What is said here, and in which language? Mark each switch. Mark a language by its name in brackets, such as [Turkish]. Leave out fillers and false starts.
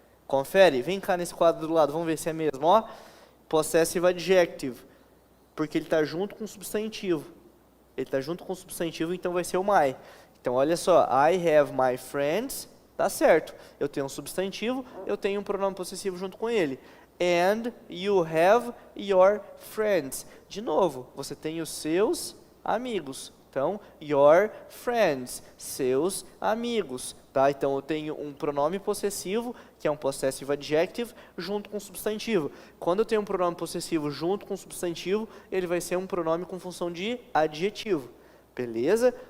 [Portuguese] Confere, vem cá nesse quadro do lado, vamos ver se é mesmo, ó. Possessive adjective, porque ele está junto com o substantivo. Ele está junto com o substantivo, então vai ser o my. Então, olha só, [English] I have my friends, [Portuguese] tá certo. Eu tenho um substantivo, eu tenho um pronome possessivo junto com ele. [English] And you have your friends. [Portuguese] De novo, você tem os seus amigos. Então, [English] your friends, [Portuguese] seus amigos, tá? Então, eu tenho um pronome possessivo, que é um possessive adjective, junto com substantivo. Quando eu tenho um pronome possessivo junto com substantivo, ele vai ser um pronome com função de adjetivo. Beleza?